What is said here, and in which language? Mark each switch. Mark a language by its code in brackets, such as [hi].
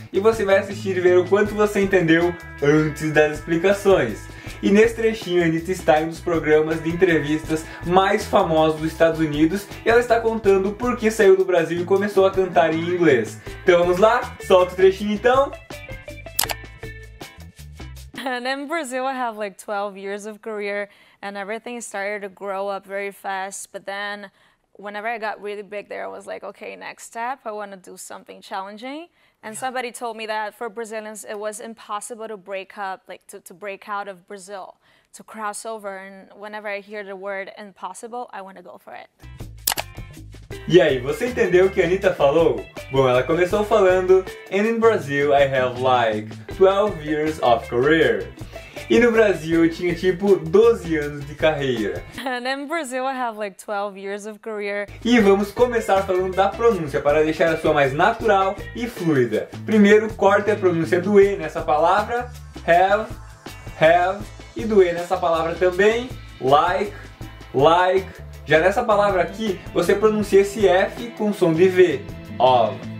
[pt] E você vai assistir e ver o quanto você entendeu antes das explicações. E nesse trechinho a Anitta está em um dos programas de entrevistas mais famosos dos Estados Unidos e ela está contando por que saiu do Brasil e começou a cantar em inglês. Então vamos lá? Solta o trechinho então! [en] And in Brazil, I have like 12 years of career and everything started to grow up very fast. But then whenever I got really big there, I was like, okay, next step, I want to do something challenging. And somebody told me that for Brazilians, it was impossible to break up, like to break out of Brazil, to cross over. And whenever I hear the word impossible, I want to go for it. [pt] E aí, você entendeu o que a Anitta falou? Bom, ela começou falando [en] And in Brazil I have like 12 years of career. [pt] E no Brasil eu tinha tipo 12 anos de carreira. [en] And in Brazil I have like 12 years of career. [pt] E vamos começar falando da pronúncia para deixar a sua mais natural e fluida. Primeiro, corte a pronúncia do E nessa palavra, have, e do E nessa palavra também, like. Já nessa palavra aqui, você pronuncia esse F com som de V, of.